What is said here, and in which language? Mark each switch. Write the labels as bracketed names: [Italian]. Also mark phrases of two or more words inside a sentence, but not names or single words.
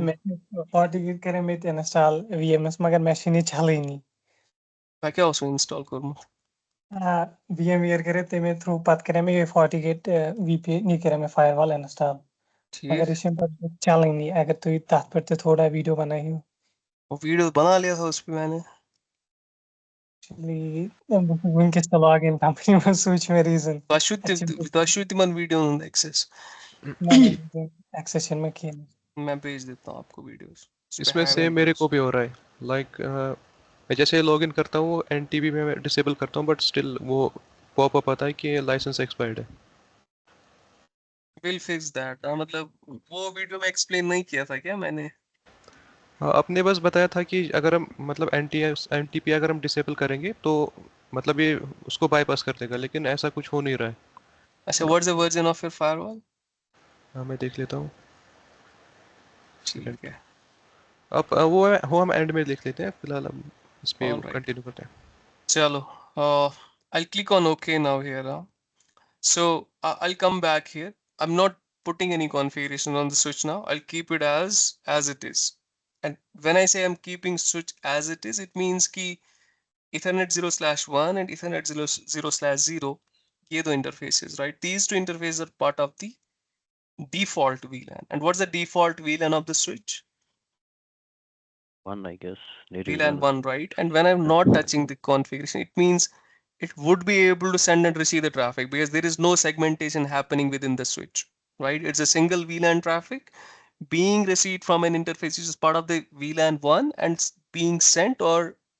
[Kashmiri] مےٚ چھِ FortiGate کَرے مےٚ تہِ اِنسٹال VMS مگر مےٚ چھِنہٕ یہِ چلٲنی [Hindi] मैं क्या उसमें इंस्टॉल करूँ [Kashmiri] VMware کَرے تَمے تھرٛوٗ پَتہٕ کَرے مےٚ یِہوٚے FortiGate VPN یہِ کَرے مےٚ firewall اِنسٹال [Hindi] ठीक [Kashmiri] مگر یہِ چھُنہٕ پَتہٕ چلٲنی اگر تُہۍ تَتھ پٮ۪ٹھ تہِ تھوڑا ویٖڈیو بنٲیِو [Hindi] वो वीडियो बना लिया था उस पे मैंने Actually, [Kashmiri] بہٕ چھُس وٕنکٮ۪س تہِ [English] log in [Kashmiri] کمپنی منٛز سُے چھُ مےٚ ریٖزن तोह शुद्ध मन वीडियो एक्सेस ایکسس چھِنہٕ مےٚ کِہیٖنۍ [Hindi] मैं भेज देता हूँ आपको वीडियोस उस पे इसमें है सेम मेरे वीडियोस को भी हो रहा है लाइक मैं जैसे लॉगिन करता हूँ NTB में मैं डिसेबल करता हूँ [English] but still [Hindi] वो पॉपअप आता है कि [English] license expired [Hindi] है [English] will fix that [Hindi] मतलब वो वीडियो में एक्सप्लेन नहीं किया था क्या मैंने हाँ आपने बस बताया था कि अगर हम मतलब NTP अगर हम डिसेबल करेंगे तो मतलब ये उसको बाईपास कर देगा लेकिन ऐसा कुछ हो नहीं रहा है अच्छा [English] what's the version of your firewall [Hindi] हाँ मैं देख लेता हूँ ठीक है अब वो हम एंड में देख लेते हैं फिलहाल हम इस पे [English] all right [Hindi] कंटिन्यू करते हैं [English] चलो I'll click on OK now here so I'll come back here I'm not putting any configuration on the switch now I'll keep it as it is and when I say I'm keeping switch as it is it means ki Ethernet 0/1 and Ethernet 0/0 [Hindi] ये दो [English] interfaces right these two interfaces are part of the default VLAN and what's the default VLAN of the switch One, I guess. Native VLAN one. 1 right and when I'm not touching the configuration it means it would be able to send and receive the traffic because there is no segmentation happening within the switch right it's a single VLAN traffic being received from an interface which is part of the VLAN 1 and being sent or